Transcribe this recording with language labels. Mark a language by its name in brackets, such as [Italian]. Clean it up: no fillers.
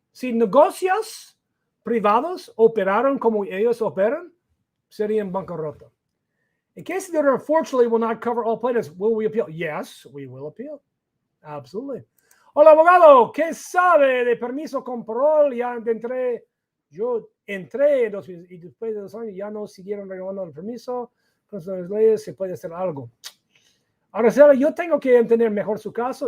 [Spanish] Si negocios privados operaron como ellos operan, serían bancarrota. [English] In case the order, unfortunately, will not cover all plaintiffs, will we appeal? Yes, we will appeal. Absolutely. [Spanish] Hola, abogado, ¿qué sabe de permiso con parol? Yo entré y después de 2 años ya no siguieron renovando el permiso. Con las leyes se puede hacer algo. Ahora, yo tengo que entender mejor su caso.